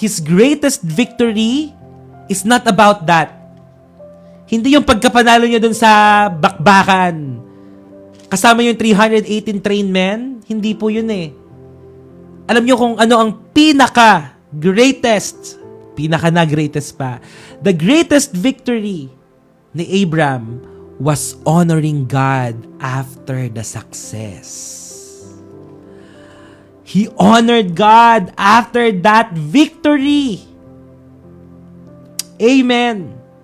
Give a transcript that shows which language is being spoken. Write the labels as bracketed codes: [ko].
[en] His greatest victory is not about that. [tl] Hindi yung pagkapanalo niya dun sa bakbakan. Kasama yung 318 trained men. Hindi po yun eh. Alam niyo kung ano ang pinaka-greatest pa. [en] The greatest victory ni Abram was honoring God after the success. He honored God after that victory. Amen.